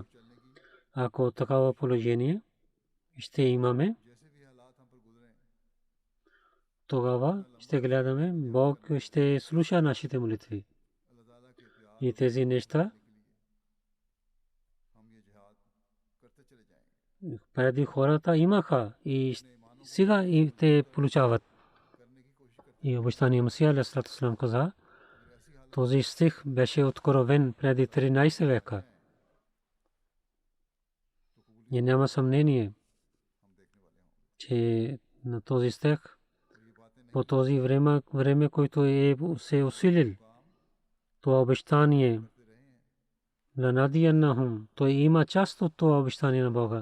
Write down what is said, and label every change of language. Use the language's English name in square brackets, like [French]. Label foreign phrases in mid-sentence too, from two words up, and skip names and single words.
[Bulgarian] Ако такава положение ще имаме, тогава ще гледаме, Бог ще слуша нашите молитви. И тези неща преди хората имаха и сега и те получават. И обещания Масия [Arabic] عليه الصلاة والسلام [Bulgarian] каза, този стих беше откровен преди 13 века. И няма съмнение, че на този стих по този време, който се усилил, това обещание ланадияннахум, той има част от това обещание на Бога.